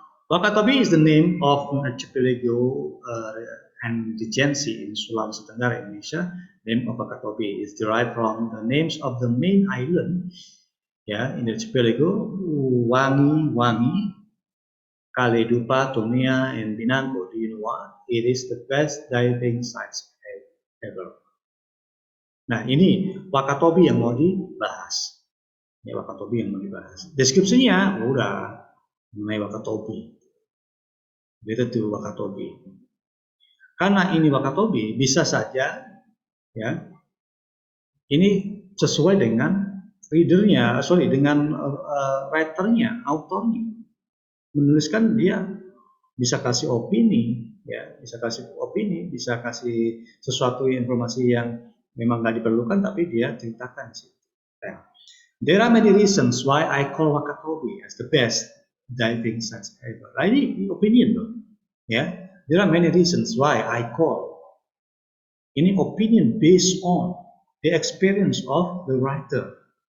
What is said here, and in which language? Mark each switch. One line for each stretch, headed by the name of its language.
English: Wakatobi is the name of an archipelago and regency in Sulawesi Tenggara, Indonesia. Name of Wakatobi is derived from the names of the main island Ya, in the archipelago, Wangi, Kaledupa, Tomia, and Binango. Do you know what? It is the best diving sites ever.
Indonesian: Nah, ini Wakatobi yang mau dibahas. Ya, Wakatobi yang mau dibahas. Deskripsinya udah mengenai Wakatobi. Itu tuh Wakatobi. Karena ini Wakatobi, bisa saja ya ini sesuai dengan dengan writernya, autornya. Menuliskan dia bisa kasih opini, ya, bisa kasih sesuatu informasi yang memang nggak diperlukan, tapi dia ceritakan sih.
English: Nah, there are many reasons why I call Wakatobi as the best diving site ever.
Indonesian: Nah, ini opinion loh, ya.
English: There are many reasons why I call. Ini opinion based on the experience of the writer.